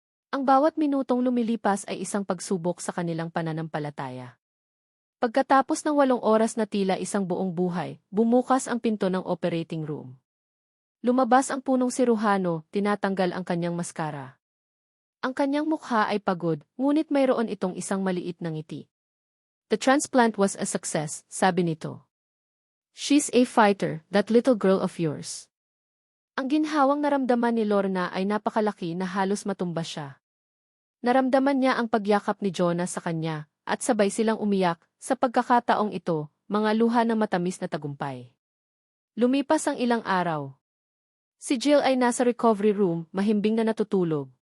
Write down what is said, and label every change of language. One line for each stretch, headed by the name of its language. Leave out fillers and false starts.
Filipino: Ang bawat minutong lumilipas ay isang pagsubok sa kanilang pananampalataya. Pagkatapos ng 8 oras na tila isang buong buhay, bumukas ang pinto ng operating room. Lumabas ang punong siruhano, tinatanggal ang kanyang maskara. Ang kanyang mukha ay pagod, ngunit mayroon itong isang maliit na ngiti.
English: The transplant was a success,
Filipino: sabi nito.
English: She's a fighter, that little girl of yours.
Filipino: Ang ginhawang naramdaman ni Lorna ay napakalaki na halos matumba siya. Naramdaman niya ang pagyakap ni Jonas sa kanya, at sabay silang umiyak, sa pagkakataong ito, mga luha ng matamis na tagumpay. Lumipas ang ilang araw. Si Jill ay nasa recovery room, mahimbing na natutulog.